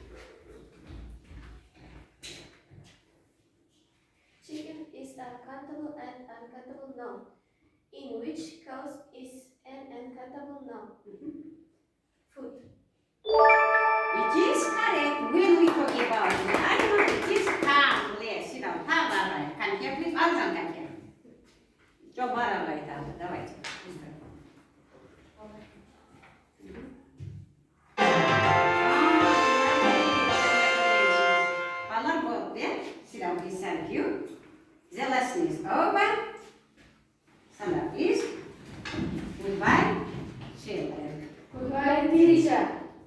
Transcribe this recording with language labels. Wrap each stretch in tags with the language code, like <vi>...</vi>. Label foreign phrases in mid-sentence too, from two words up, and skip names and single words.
<en>Chicken is a countable and uncountable noun. In which case is an uncountable noun? Food. It is correct when we talk about the animal. It is countable. Yes. Sit down. Давай. Come here, please. Ағылшын, come here.</en> <kk>Çok бара айтады. Давайте. Балар болды, иә?</kk> <en>Sit down, please. Thank you. The lesson is over. Stand up, please. Goodbye, children. Goodbye, teacher.</en>